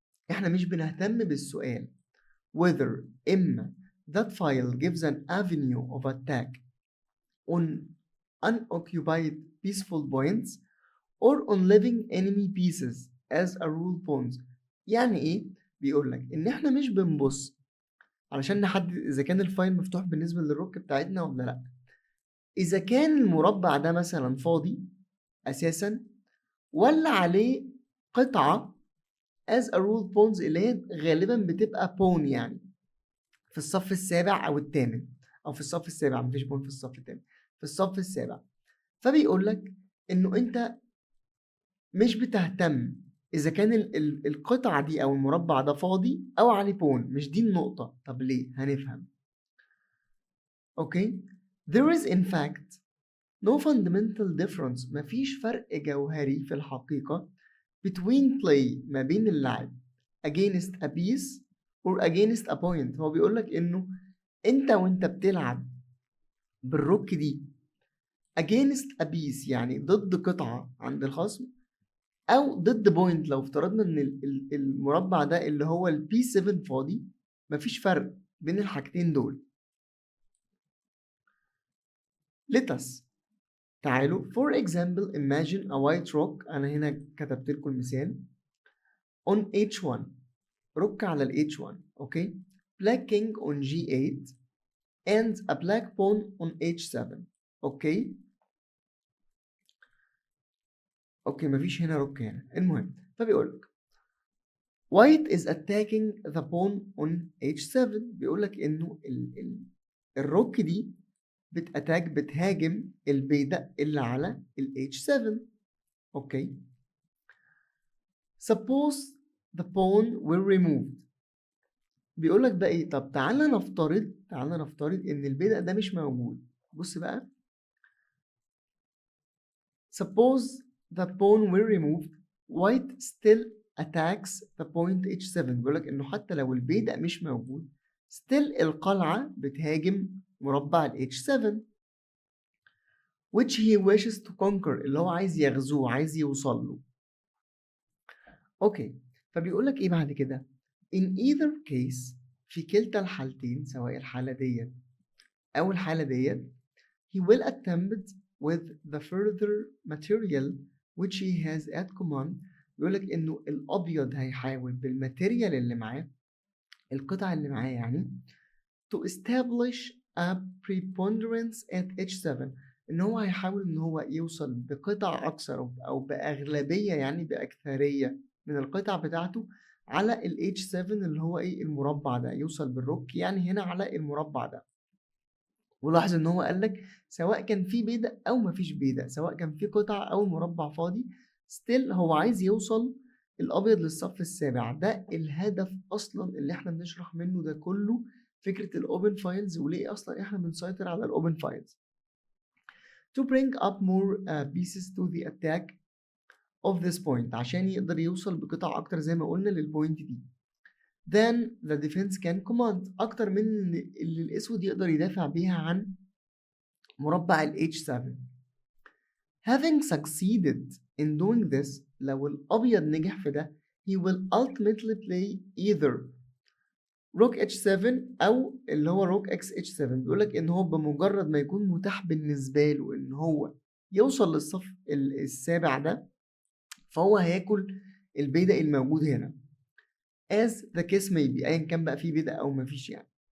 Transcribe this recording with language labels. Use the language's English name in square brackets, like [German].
[Arabic] احنا مش بنهتم بالسؤال [English] whether إما that file gives an avenue of attack on unoccupied peaceful points or on living enemy pieces as a rule pawns. [Arabic] يعني ايه؟ بيقول لك ان احنا مش بنبص علشان نحدد اذا كان الفايل مفتوح بالنسبه للروك بتاعتنا ولا لا، اذا كان المربع ده مثلا فاضي اساسا ولا عليه قطعه [English] as a rule pawns [Arabic] اللي هي غالبا بتبقى بون، يعني في الصف السابع او الثامن، او في الصف السابع، مفيش بون في الصف الثامن، في الصف السابع. فبيقول لك انه انت مش بتهتم اذا كان القطعه دي او المربع ده فاضي او عليه بون، مش دي النقطه. طب ليه؟ هنفهم. اوكي. [English] there is in fact no fundamental difference، [Arabic] مفيش فرق جوهري في الحقيقه [English] between play، [Arabic] ما بين اللعب [English] against a piece or against a point. [Arabic] هو بيقول لك انه انت وانت بتلعب بالروك دي against a piece يعني ضد قطعه عند الخصم، او ضد بوينت لو افترضنا ان المربع ده اللي هو البي 7 فاضي، مفيش فرق بين الحاجتين دول. [English] let us، [Arabic] تعالوا [English] for example imagine a white rock، [Arabic] انا هنا كتبت لكم المثال [English] on h1، [Arabic] روك على ال [English] h1. Okay. black king on g8 and a black pawn on h7. Okay. [Arabic] اوكي مفيش هنا روك هنا. المهم فبيقول لك [English] white is attacking the pawn on h7، [Arabic] بيقول لك انه الروك دي بتهاجم البيدق اللي على ال h7. اوكي. [English] suppose the pawn were removed، [Arabic] بيقول لك بقى ايه؟ طب تعالى نفترض ان البيدق ده مش موجود. بص بقى، [English] suppose the pawn were removed white still attacks the point h7. [Arabic] بيقول لك انه حتى لو البيدق مش موجود still القلعة بتهاجم مربع ال h7 [English] which he wishes to conquer، [Arabic] اللي هو عايز يغزوه، عايز يوصل له. اوكي. فبيقول لك ايه بعد كده؟ [English] in either case، [Arabic] في كلتا الحالتين، سواء الحالة ديت او الحالة ديت، [English] he will attempt with the further material which he has at command. [Arabic] بيقول لك انه الابيض هيحاول بالماتيريال اللي معاه، القطع اللي معاه يعني، to establish a preponderance at h7، ان هو هيحاول ان هو يوصل بقطع اكثر او باغلبيه، يعني باكثريه من القطع بتاعته على ال h7 اللي هو ايه؟ المربع ده، يوصل بالروك يعني هنا على المربع ده. ولاحظ ان هو قال لك سواء كان في بيدق او مفيش بيدق، سواء كان في قطع او المربع فاضي، ستيل هو عايز يوصل الابيض للصف السابع. ده الهدف اصلا اللي احنا بنشرح منه ده كله، فكره الاوبن فايلز، وليه اصلا احنا بنسيطر على الاوبن فايلز [English] to bring up more pieces to the attack of this point، [Arabic] عشان يقدر يوصل بقطع اكتر زي ما قلنا للبوينت دي [English] then the defense can command، [Arabic] اكتر من اللي الاسود يقدر يدافع بيها عن مربع ال h7. [English] having succeeded in doing this، [Arabic] لو الابيض نجح في ده، [English] he will ultimately play either rook h7 [Arabic] او اللي هو [English] rook x h7. [Arabic] بيقول لك ان هو بمجرد ما يكون متاح بالنسبه له ان هو يوصل للصف السابع ده، فهو هياكل البيدق الموجود هنا [English] as the case may be، [Arabic] ايا كان بقى فيه بيدق او مفيش يعني.